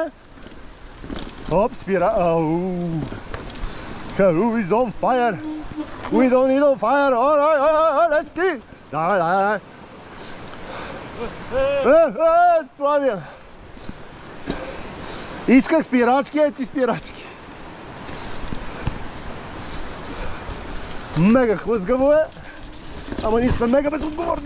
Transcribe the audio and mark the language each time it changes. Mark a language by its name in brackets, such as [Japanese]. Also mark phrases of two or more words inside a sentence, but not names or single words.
[Bulgarian] Оп, спира. [English] Karoo is on fire. We don't need on fire. Alright, let's go. [Bulgarian] Давай. Славия. Исках спирачки, ети спирачки. Мега хлъзгаво е. Ама ние сме мега безотговорни.